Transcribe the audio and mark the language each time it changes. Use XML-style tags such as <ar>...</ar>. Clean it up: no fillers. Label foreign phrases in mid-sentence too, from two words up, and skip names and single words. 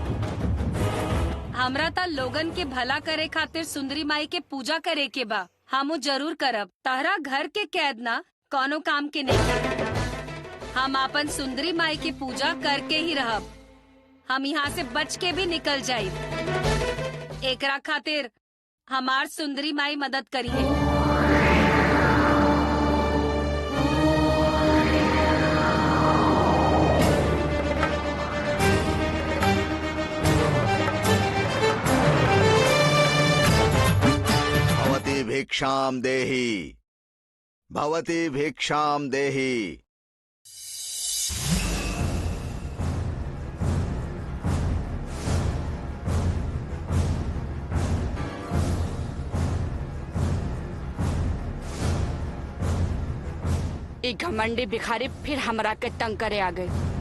<bho>हमरा त लोगन के भला करे खातिर सुंदरी माई के पूजा करे के बा, हमू जरूर करब। तारा घर के कैद ना कोनो काम के नहीं, हम अपन सुंदरी माई के पूजा करके ही रहब। हम यहाँ से बच के भी निकल जाये। एकरा खातिर हमार सुंदरी माई मदद करिए।</bho> <sa>भवती भिक्षाम देहि, भवती भिक्षाम देहि।</sa> <bho>एक घमंडी भिखारी फिर हमरा के तंग करे आ गए।</bho>